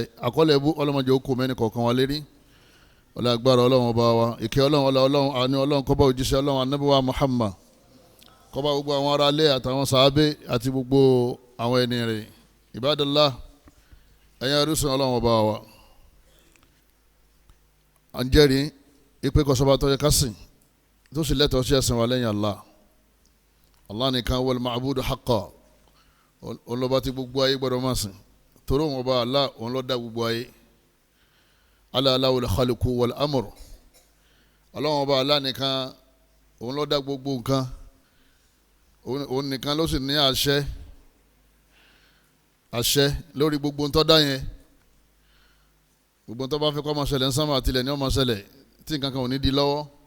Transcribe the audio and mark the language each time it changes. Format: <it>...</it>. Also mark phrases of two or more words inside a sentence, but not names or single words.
<yo>Àkọọ́lẹ̀ ebú ọlọ́mọdé ó kó mẹ́ni kọ̀ọ̀kan wa lérí. Ọlá agbára Ọlọ́run ọba wa ìkẹ́ Ọlọ́run àní Ọlọ́run kó bá òjíṣẹ́ Ọlọ́run Ànábì wa Muhammad, kó bá gbogbo àwọn ará ilé àtàwọn sàábé àti gbogbo àwọn ẹni rẹ̀. Ibadallah, ẹ̀yin arúsùn Ọlọ́run ọba wa. À ń jẹ́rìí ìpè kọ́sọ́ba tó yẹ ká sìn tó sì lẹ́tọ̀ọ́ sí ẹ̀sìn wa lẹ́yìn Allah.</yo> <ar>Allah nìkan والمعبود حقا.</ar> <yo>Òun lọ́ba tí gbogbo ayé gbọ́dọ̀ máa sìn. Torí òun ọba Allah òun ló dá gbogbo ayé.</yo> <ar>ألا له الخلق والأمر.</ar> <yo>Ọlọ́run ọba Allah nìkan òun ló dá gbogbo nǹkan. Òun nìkan ló sì ní àṣẹ lórí gbogbo ń tó dá yẹn. Gbogbo ń tó bá fẹ́ kó máa ṣẹlẹ̀ ń sánmà àtìlẹ̀ ní ó máa ṣẹlẹ̀ tí nǹkan kan ò ní di lọ́wọ́.</yo>